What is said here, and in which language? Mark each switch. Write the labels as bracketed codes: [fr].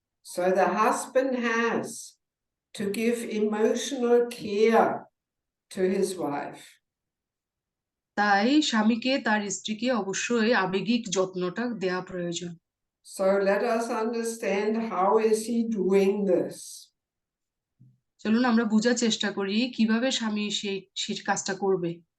[en] So the husband has to give emotional care to his wife. [bn] তাই স্বামীকে তার স্ত্রীকে অবশ্যই আবেগিক যত্নটা দেয়া প্রয়োজন। [en] So let us understand how is he doing this. [bn] চলুন আমরা বোঝার চেষ্টা করি কিভাবে স্বামী সেই কাজটা করবে।